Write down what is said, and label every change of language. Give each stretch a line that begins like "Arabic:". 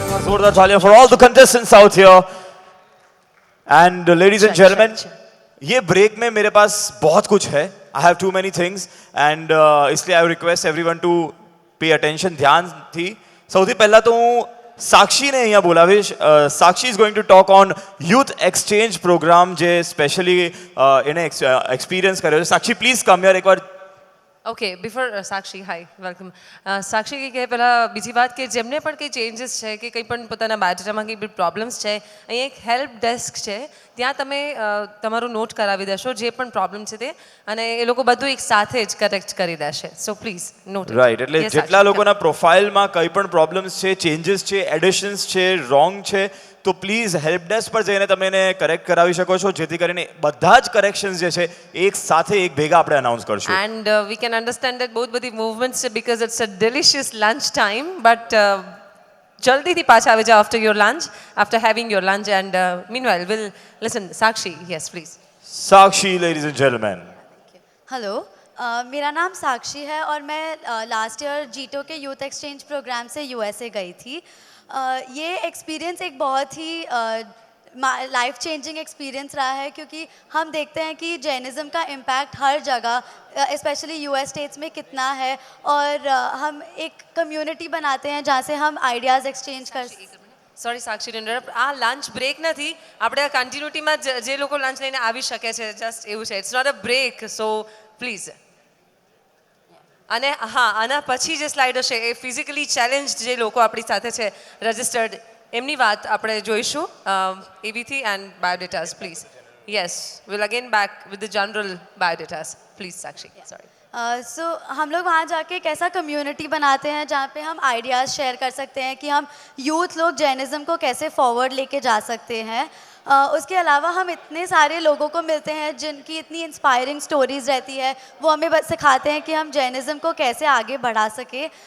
Hindi: जोरदार तालियां
English: for all the contestants out here. And ladies and gentlemen,
Hindi: ये break में मेरे पास बहुत कुछ है.
English: I have too many things and इसलिए I request everyone to pay attention.
Hindi: ध्यान थी.
Gujarati: સૌથી પહેલા તો હું સાક્ષીને અહીંયા બોલાવીશ.
English: Sakshi is going to talk on youth exchange programme
Gujarati: જે સ્પેશિયલી એને એક્સપિરિયન્સ કર્યો છે.
English: Sakshi please come here એકવાર. Okay before Sakshi hi welcome.
Gujarati: સાક્ષી કહે પહેલાં બીજી વાત કે જેમને પણ કંઈ ચેન્જીસ છે કે કંઈ પણ પોતાના બાયોડેટામાં કંઈ પ્રોબ્લેમ્સ છે, અહીંયા એક હેલ્પ ડેસ્ક છે, ત્યાં તમે તમારું નોટ કરાવી દેશો જે પણ પ્રોબ્લેમ છે તે, અને એ લોકો બધું એક સાથે જ કરેક્ટ કરી દેશે.
English: So please note.
Gujarati: રાઈટ, એટલે જેટલા લોકોના પ્રોફાઇલમાં કંઈ પણ પ્રોબ્લેમ્સ છે, ચેન્જીસ છે, એડિશન્સ છે, રોંગ છે, તો પ્લીઝ હેલ્પ ડેસ્ક પર જઈને તમે એને કરેક્ટ કરાવી શકો છો, જેથી કરીને બધા જ કરેક્શન્સ જે છે એક સાથે એક ભેગા આપણે અનાઉન્સ કરશું.
English: and we can understand that
Gujarati: બહુ બધી મૂવમેન્ટ્સ છે
English: because it's a delicious lunch time, but
Gujarati: જલ્દીથી પાછા આવી જાઓ
English: After your lunch, after having your lunch. And meanwhile will listen. Sakshi, yes please.
Hindi: Sakshi,
English: Ladies and gentleman.
Hindi: Hello, मेरा नाम साक्षी है और मैं लास्ट ईयर जीटो के यूथ एक्सचेंज प्रोग्राम से यूएसए गई थी. ये एक्सपीरियंस एक बहुत ही लाइफ चेंजिंग एक्सपीरियंस रहा है, क्योंकि हम देखते हैं कि जैनिज़्म का इम्पैक्ट हर जगह स्पेशली यूएस स्टेट्स में कितना है, और हम एक कम्युनिटी बनाते हैं जहाँ से हम आइडियाज़ एक्सचेंज कर.
English: Sorry Sakshi to interrupt.
Gujarati: આ લંચ બ્રેક નથી, આપણે આ કન્ટિન્યુટીમાં જે લોકો લંચ લઈને આવી શકે છે જસ્ટ એવું છે.
English: It's not a break, so please.
Gujarati: અને હા, આના પછી જે સ્લાઇડ હશે એ ફિઝિકલી ચેલેન્જ જે લોકો આપણી સાથે છે રજિસ્ટર્ડ, એમની વાત આપણે જોઈશું એવીથી.
English: And biodatas please. Yes, will again back with the general biodatas. Please Sakshi. Sorry.
Hindi: सो हम लोग वहाँ जाके एक ऐसा कम्युनिटी बनाते हैं जहाँ पे हम आइडियाज़ शेयर कर सकते हैं कि हम यूथ लोग जैनिज़्म को कैसे फॉरवर्ड लेके जा सकते हैं. उसके अलावा हम इतने सारे लोगों को मिलते हैं जिनकी इतनी इंस्पायरिंग स्टोरीज़ रहती है, वो हमें बस सिखाते हैं कि हम जैनिज़्म को कैसे आगे बढ़ा सके.